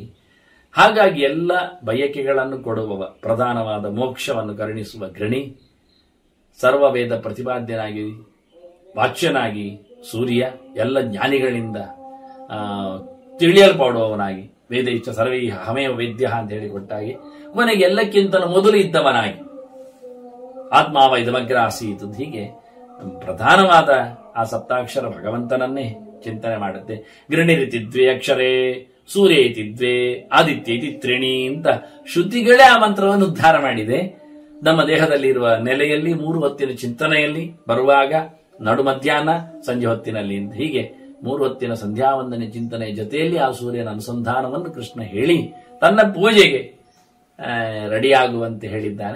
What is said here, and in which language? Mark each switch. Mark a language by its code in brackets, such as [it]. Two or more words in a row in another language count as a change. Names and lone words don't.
[kn] ಹಾಗಾಗಿ ಎಲ್ಲ ಬಯಕೆಗಳನ್ನು ಕೊಡುವವ, ಪ್ರಧಾನವಾದ ಮೋಕ್ಷವನ್ನು ಕರುಣಿಸುವ ಗೃಣಿ, ಸರ್ವವೇದ ಪ್ರತಿಪಾದ್ಯನಾಗಿ ವಾಚ್ಯನಾಗಿ ಸೂರ್ಯ, ಎಲ್ಲ ಜ್ಞಾನಿಗಳಿಂದ ತಿಳಿಯಲ್ಪಡುವವನಾಗಿ, [sa] ವೇದ ಇಚ್ಛ ಸರ್ವೈ ಹಮೇವ ವೇದ್ಯ [kn] ಅಂತ ಹೇಳಿಕೊಟ್ಟಾಗಿ ಕೊನೆಗೆ ಎಲ್ಲಕ್ಕಿಂತಲೂ ಮೊದಲು ಇದ್ದವನಾಗಿ [sa] ಆತ್ಮಾವ ಇದಮಗ್ರ ಆಸೀತ್. [kn] ಹೀಗೆ ಪ್ರಧಾನವಾದ ಆ ಸಪ್ತಾಕ್ಷರ ಭಗವಂತನನ್ನೇ ಚಿಂತನೆ ಮಾಡುತ್ತೆ. [sa] ಗೃಣಿರಿತಿ ದ್ವೇ ಅಕ್ಷರೇ, ಸೂರ್ಯ ಇತಿ ದ್ವೇ, ಆದಿತ್ಯ ಇತಿ ತ್ರಿಣಿ [kn] ಅಂತ ಶ್ರುತಿಗಳೇ ಆ ಮಂತ್ರವನ್ನು ಉದ್ಧಾರ ಮಾಡಿದೆ. ನಮ್ಮ ದೇಹದಲ್ಲಿರುವ ನೆಲೆಯಲ್ಲಿ 3 ಹೊತ್ತಿನ ಚಿಂತನೆಯಲ್ಲಿ ಬರುವಾಗ, ನಡು ಮಧ್ಯಾಹ್ನ, ಸಂಜೆ ಹೊತ್ತಿನಲ್ಲಿ, ಹೀಗೆ 3 ಹೊತ್ತಿನ ಸಂಧ್ಯಾವಂದನೆ ಚಿಂತನೆಯ ಜೊತೆಯಲ್ಲಿ ಆ ಸೂರ್ಯನ ಅನುಸಂಧಾನವನ್ನು ಕೃಷ್ಣ ಹೇಳಿ ತನ್ನ ಪೂಜೆಗೆ ರೆಡಿಯಾಗುವಂತೆ ಹೇಳಿದ್ದಾನೆ.